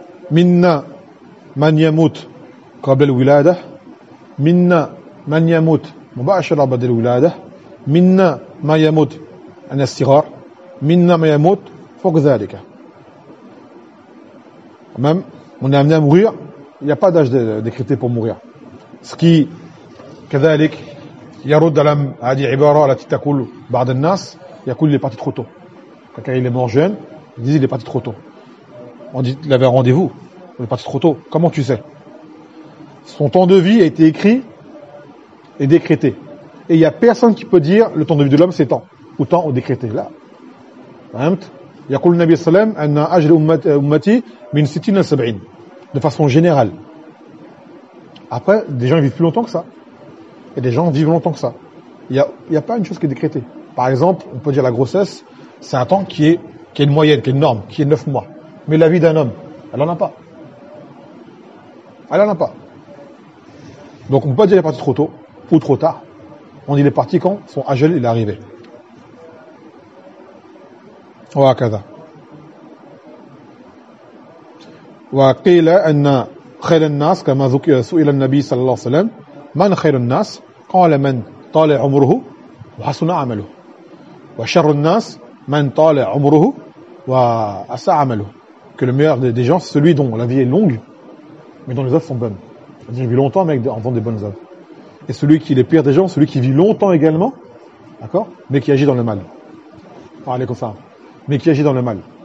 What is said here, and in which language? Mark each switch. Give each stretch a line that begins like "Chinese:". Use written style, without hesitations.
Arabic: منا من يموت قبل الولادة، منا من يموت مباشرة بعد الولادة، منا ما يموت عند الصغار، منا ما يموت فوق ذلك.
French: Même on est amené à mourir, il n'y a pas d'âge décrété pour mourir. Ce qui,
Arabic: كذلك يرد على هذه عبارة التي تقول بعض الناس يقول
French: les parties trop tôt. Quand il est mort jeune, il dit il est parti trop tôt. On dit il avait rendez-vous, il est parti trop tôt. Comment tu sais? Son temps de vie a été écrit et décrété. Et il n'y a personne qui peut dire le temps de vie de l'homme c'est temps ou temps ou décrété.
Arabic: Là, يقول النبي صلى الله عليه وسلم أن أجل أمتي من 60 إلى 70
French: de façon générale. Après, des gens vivent plus longtemps que ça. Et des gens vivent longtemps que ça. Il n'y a pas une chose qui est décrétée. Par exemple, on peut dire la grossesse, c'est un temps qui est une moyenne, qui est une norme, qui est 9 mois. Mais la vie d'un homme, elle n'en a pas. Elle n'en a pas. Donc on ne peut pas dire qu'il est parti trop tôt ou trop tard. On dit il est parti quand son Ajel est arrivé.
Arabic: وهكذا. وقيل أن خير الناس كما سئل النبي صلى الله عليه وسلم من خير الناس؟ قال من طال عمره وحسن عمله. وشر الناس من طال عمره وأساء عمله.
French: Que le meilleur des gens c'est celui dont la vie est longue mais dont les œuvres sont bonnes. C'est-à-dire qu'il vit longtemps mais en faisant des bonnes œuvres. Et celui qui est le pire des gens, celui qui vit longtemps également, d'accord, mais qui agit dans le mal. Allez, comme ça. Mais qui agit dans le mal.